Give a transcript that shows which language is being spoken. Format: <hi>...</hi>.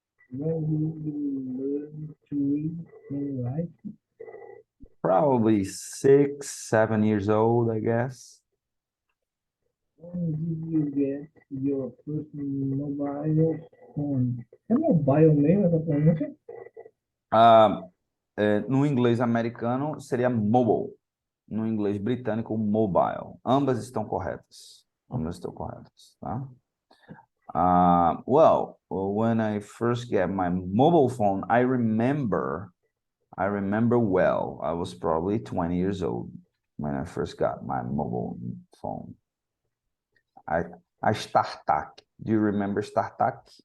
<en>When did you learn to read and write? Probably 6, 7 years old, I guess. When did you get your first mobile phone?</en> <pt>É mobile mesmo essa pronúncia? Ah, no inglês americano seria mobile. No inglês britânico, mobile. Ambas estão corretas. Ambas estão corretas, tá?</pt> <en>Well, when I first get my mobile phone, I remember well. I was probably 20 years old when I first got my mobile phone. A StarTAC. Do you remember StarTAC?</en>